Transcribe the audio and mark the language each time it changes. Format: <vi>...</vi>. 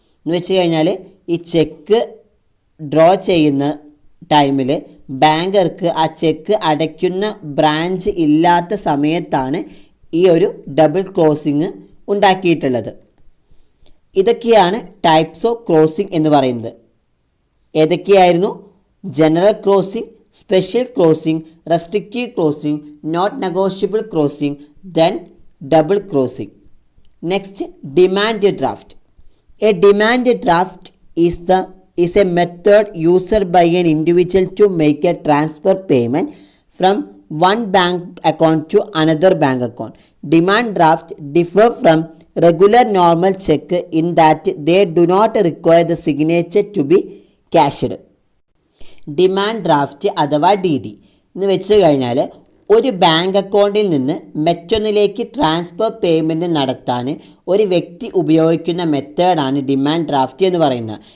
<ml>എന്ന് വെച്ച് കഴിഞ്ഞാൽ ഈ ചെക്ക് ഡ്രോ ചെയ്യുന്ന ടൈമിൽ ബാങ്കർക്ക് ആ ചെക്ക് അടയ്ക്കുന്ന ബ്രാഞ്ച് ഇല്ലാത്ത സമയത്താണ് ഈ ഒരു ഡബിൾ ക്ലോസിങ് ഉണ്ടാക്കിയിട്ടുള്ളത്. ഇതൊക്കെയാണ് ടൈപ്സ് ഓഫ് ക്ലോസിംഗ് എന്ന് പറയുന്നത്. ഏതൊക്കെയായിരുന്നു? General closing, special closing, restrictive closing, not negotiable closing, then double closing. Next, demand draft.</ml> <en>A demand draft is a method used by an individual to make a transfer payment from one bank account to another bank account. Demand draft differ from regular normal check in that they do not require the signature to be cashed.</en> <ml>Demand draft അഥവാ DD എന്ന് വെച്ച് കഴിഞ്ഞാൽ ഒരു bank അക്കൗണ്ടിൽ നിന്ന് മറ്റൊന്നിലേക്ക് transfer payment നടത്താൻ ഒരു വ്യക്തി ഉപയോഗിക്കുന്ന മെത്തേഡാണ് ഡിമാൻഡ് ഡ്രാഫ്റ്റ് എന്ന് പറയുന്നത്.</ml>